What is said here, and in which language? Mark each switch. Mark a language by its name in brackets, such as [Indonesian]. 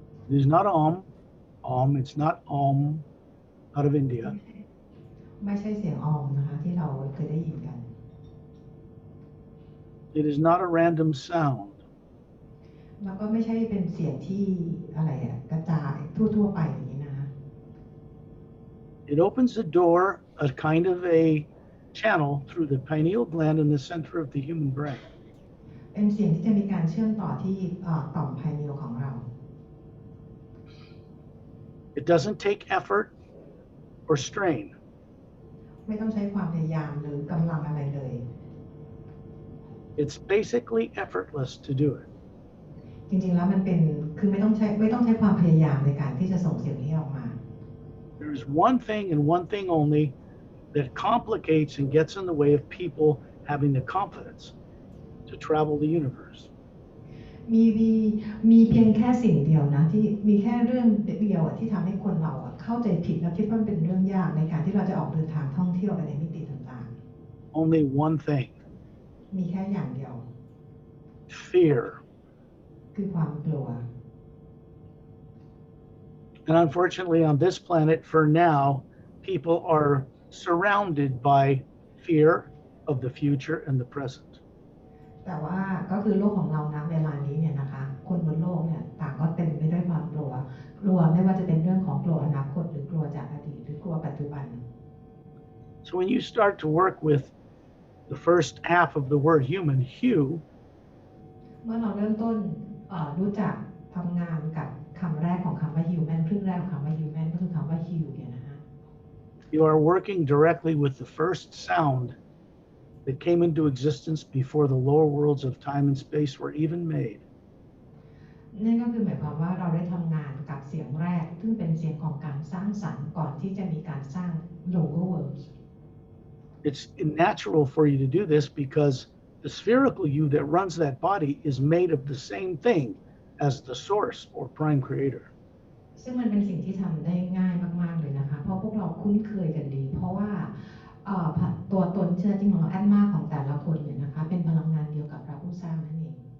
[English] It is not it's not out of India. [Thai] ไม่ใช่เสียงออมนะคะที่เราเคยได้ยินกัน [English] It is not a random sound. [Thai] แล้วก็ไม่ใช่เป็นเสียงที่อะไรกระจายทั่วๆไปอย่างนี้นะคะ [English] It opens the door, a kind of a channel through the pineal gland in the center of the human brain. [Thai] เป็นเสียงที่จะมีการเชื่อมต่อที่ต่อมไพเนียลของเรา [English] It doesn't take effort or strain. [Thai] ไม่ต้องใช้ความพยายามหรือกำลังอะไรเลย [English] It's basically effortless to do it. [Thai] จริงๆแล้วมันเป็นคือไม่ต้องใช้ความพยายามในการที่จะส่งเสียงนี้ออกมา [English] There's one thing and one thing only that complicates and gets in the way of people having the confidence to travel the universe. [Thai] มีเพียงแค่สิ่งเดียวนะที่มีแค่เรื่องเดียวที่ทำให้คนเราเข้าใจผิดและคิดว่าเป็นเรื่องยากในการที่เราจะออกเดินทางท่องเที่ยวไปในมิติต่างๆ [English] Only one thing. [Thai] มีแค่อย่างเดียว [English] Fear. [Thai] คือความกลัว [English] And unfortunately, on this planet, for now, people are surrounded by fear of the future and the present. [Thai] แต่ว่าก็คือโลกของเรานะเวลานี้เนี่ยนะคะคนบนโลกเนี่ยต่างก็เต็มไปด้วยความกลัวไม่ว่าจะเป็นเรื่องของกลัวอนาคตหรือกลัวจากอดีตหรือกลัวปัจจุบัน [English] So when you start to work with the first half of the word human, hue, [Thai] เมื่อเราเริ่มต้นรู้จักทำงานกับคำแรกของคำว่า human ครึ่งแรกของคำว่า human ก็คือคำว่า hue เนี่ยนะคะ [English] you are working directly with the first sound that came into existence before the lower worlds of time and space were even made. [Thai] นั่นก็คือหมายความว่าเราได้ทำงานกับเสียงแรกซึ่งเป็นเสียงของการสร้างสรรค์ก่อนที่จะมีการสร้าง [English] lower worlds. It's natural for you to do this because the spherical you that runs that body is made of the same thing as the source or prime creator. [Thai] ซึ่งมันเป็นสิ่งที่ทำได้ง่ายมากๆเลยนะคะเพราะพวกเราคุ้นเคยกันดีเพราะว่าตัวตนเชื้อจริงของเราแอดมาของแต่ละคนเนี่ยนะคะเป็นพลังงานเดียวกับพระผู้สร้างนั่นเอง